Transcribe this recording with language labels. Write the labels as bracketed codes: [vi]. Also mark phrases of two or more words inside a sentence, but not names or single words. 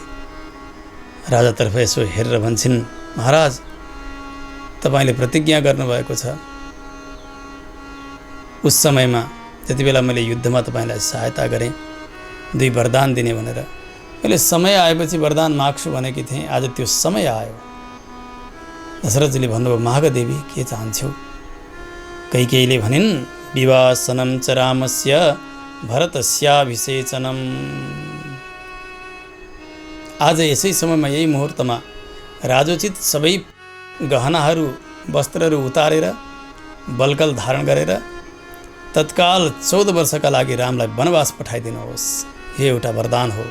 [ne] राजातर्फ यसो हेरेर भन्छन्, महाराज तपाईँले प्रतिज्ञा गर्नुभएको छ उस समयमा जति बेला मैले युद्धमा तपाईँलाई सहायता गरेँ, 2 वरदान दिने भनेर। मैले समय आएपछि वरदान माग्छु भनेकी थिएँ, आज त्यो समय आयो। दशरथजीले भन्नुभयो, माग देवी, के चाहन्छौ? कैकेयीले भनिन्, [sa] विवासनं च रामस्य भरतस्याभिषेचनम्। [ne] आज यसै समयमा, यही मुहुर्तमा राजोचित सबै गहनाहरू वस्त्रहरू उतारेर बलकल धारण गरेर तत्काल 14 वर्षका लागि रामलाई वनवास पठाइदिनुहोस्। यो एउटा वरदान हो।